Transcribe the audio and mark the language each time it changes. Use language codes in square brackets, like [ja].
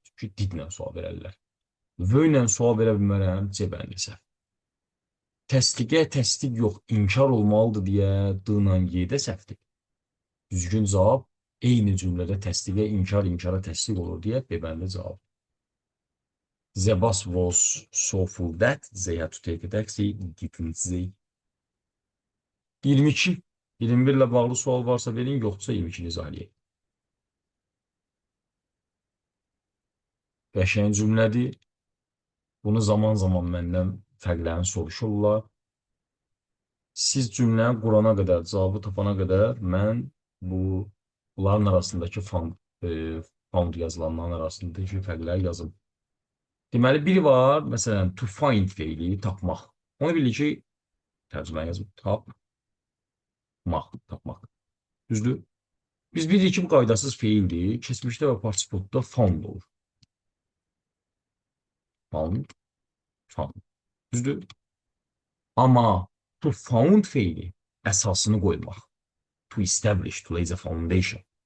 [az] Çünki didlə sual verərlər. V ilə sual verə bilmərəm, C bəndi səhv. Təsdiqə təsdiq yox, inkar olmalıdır deyə D-la Y-də səhvdir. Düzgün cavab eyni cümlədə təsdiqə inkar, inkara təsdiq olur deyə B bəndi cavab. [en] The bus was so full that they had to take a taxi, didn't they? [az] 22. 21 ilə bağlı sual varsa verin, yoxsa 22-ni izah edeyim. Qəşəng cümlədir. Bunu zaman zaman məndən fərqlərini soruşurlar. Siz cümləni qurana qədər, cavabı tapana qədər mən bu bunların arasındakı found yazılanların arasındakı fərqləri yazım. Deməli, biri var, məsələn, to find feili, tapmaq. Onu bilir ki, tərcümə yazım, tapmaq. Düzdür? Biz bilirik ki, bu qaydasız feildir. Keçmişdə və participle-da found olur. Found. Düzdür? Amma to found feili əsasını qoymaq. [en] To establish, to lay the foundation.